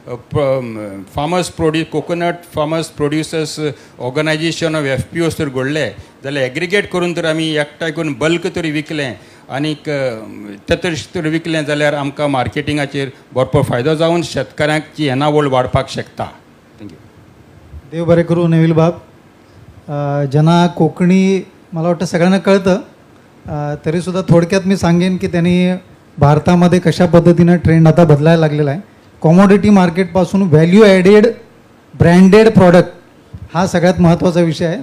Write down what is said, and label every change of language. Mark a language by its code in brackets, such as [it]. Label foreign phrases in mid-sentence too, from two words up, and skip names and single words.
[en] farmers produce coconut farmers producers organization of FPOs [kok] तर घडले जाल्यार एग्रिगेट करून तर आमी एकठांय करून बल्क तरी विकलें आनीक ते तर विकलें जाल्यार आमकां मार्केटिंगाचेर भरपूर फायदो जावन शेतकाऱ्यांची येणावळ वाडपाक शकता. [en] thank you. [kok] देव बरें करूं नेवील बाब. [mr] ज्यांना कोंकणी मला वाटतं सगळ्यांना कळतं तरीसुद्धा थोडक्यात मी सांगेन की त्यांनी भारतामध्ये कशा पद्धतीनं ट्रेंड आता बदलायला लागलेला आहे. कॉमोडिटी मार्केटपासून [en] value added branded product [mr] हा सगळ्यात महत्त्वाचा विषय आहे.